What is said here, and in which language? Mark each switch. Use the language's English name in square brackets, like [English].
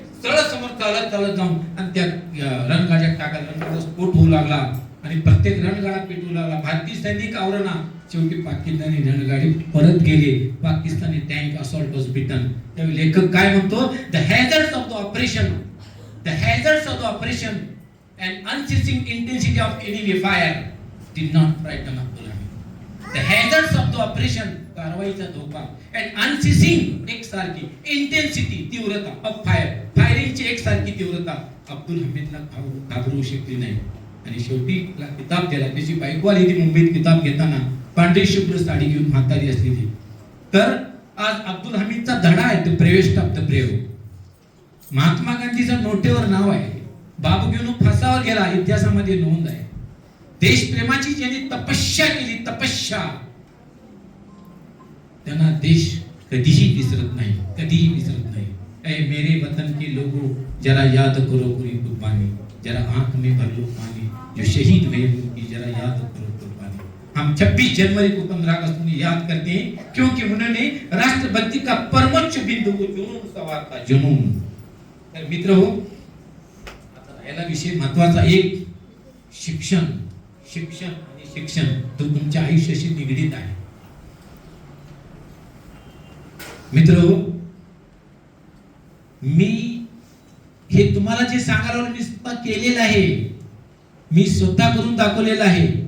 [Marathi] सरळ समोर चालत जाऊन आणि त्या रणगाड्यात टाकायला, रणगाडा स्फोट होऊ लागला आणि प्रत्येक रणगाडा पेटू लागला. भारतीय सैनिक आवरणा. शेवटी पाकिस्तानी रणगाडी परत गेले. [English] Pakistani tank assault was beaten. [Marathi] त्यावेळी लेखक काय म्हणतो, [English] The hazards of the operation The hazards of the operation and unceasing intensity of enemy fire did not frighten Abdul Hamid. The hazards of the operation, [Marathi] कारवाईचा धोका, [English] and unceasing [Marathi] एकसारखी इंटेन्सिटी, तीव्रता [English] of fire, [Marathi] फायरिंगची एकसारखी तीव्रता अब्दुल हमीदला घाबरवू शकली नाही. आणि शेवटी किताब दिला. त्याची बायको आली ती मुंबईत किताब घेताना, पांढरी शुभ्र साडी घेऊन म्हातारी असली ती. तर आज अब्दुल हमीदचा धडा आहे, [English] The bravest of the brave. [Marathi] Mahatma गांधीचं नोटेवर नाव आहे. बाबू घेऊन फासावर गेला, इतिहासामध्ये नोंद आहे. देशप्रेमाची ज्यांनी तपस्या केली, तपस्या, त्यांना देश कधीही विसरत नाही, कधीही विसरत नाही. [Hindi] ऐ मेरे वतन के लोगों, जरा याद करो पूरी कुर्बानी, जरा आंख में भर लो पानी, जो शहीद हुए उनकी जरा याद करो कुर्बानी. हम 26 जनवरी को 15 अगस्त को याद करते हैं क्योंकि उन्होंने राष्ट्रभक्ति का परमोच्च बिंदु को जुनून सवार था, जुनून. [Marathi] तर मित्र हो, आता याला विषय महत्वाचा एक शिक्षण, शिक्षण आणि शिक्षण तो तुमच्या आयुष्याशी निगडीत आहे. मित्र हो, मी हे तुम्हाला जे सांगायला मी स्वतः केलेलं आहे, मी स्वतः करून दाखवलेलं आहे.